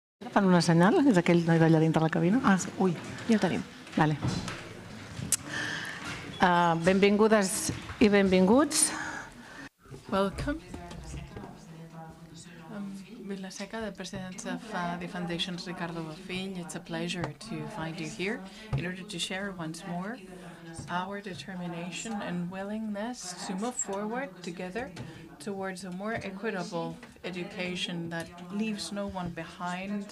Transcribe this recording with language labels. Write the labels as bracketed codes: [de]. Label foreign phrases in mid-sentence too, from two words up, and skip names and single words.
[ca] Fan una senyal? És aquell noi d'allà dintre la cabina? Ah, sí. Ui, Ja ho tenim. vale. Benvingudes i benvinguts. [en] Welcome. Vilaseca, the president of the Foundation's Ricardo Bofill. It's a pleasure to find you here in order to share once more our determination and willingness to move forward together towards a more equitable education that leaves no one behind.